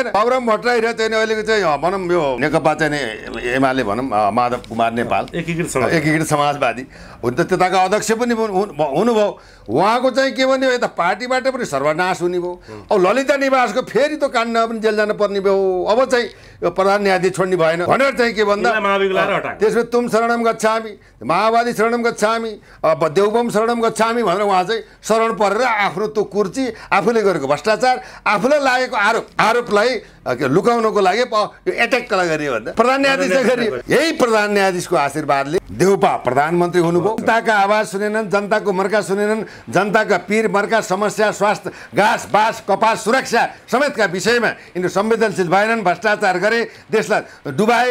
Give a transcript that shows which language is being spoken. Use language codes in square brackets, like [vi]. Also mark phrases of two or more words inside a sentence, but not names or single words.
[ne] अब्राम भट्टराई चाहिँ अहिलेको चाहिँ भनौँ यो नेकपा चाहिँ एमाले भनौँ माधव कुमार नेपाल एकीकृत समाजवादी हुन त त्यताका अध्यक्ष पनि हुनुभयो। उहाँको चाहिँ के भन्यो, यता पार्टीबाट पनि सर्वनाश हुने भयो। अब ललिता निवासको फेरि त काण्ड पनि जेल जानु पर्ने भयो। अब चाहिँ यो प्रधान न्यायाधीश छोड्ने भएन भनेर चाहिँ के भन्दा त्यसमा [pi] तुम शरणम गच्छामी, माओवादी शरणम गच्छामी, देवबम शरणम गच्छामी [ne] भनेर उहाँ चाहिँ शरण परेर आफ्नो त्यो कुर्सी, आफूले गरेको भ्रष्टाचार, आफूलाई लागेको आरोपलाई लुकाउनको लागि यो एट्याक गरियो भन्दा प्रधान न्यायाधीश गरियो। यही प्रधान न्यायाधीशको आशीर्वादले देउपा प्रधानमन्त्री हुनुभयो। जनताका आवाज सुनेनन्, जनताको मर्का सुनेनन्, जनताका पीर मर्का समस्या स्वास्थ्य घाँस बास कपास सुरक्षा समेतका विषयमा यिनीहरू संवेदनशील भएनन्, भ्रष्टाचार गरे, देशलाई डुबाए।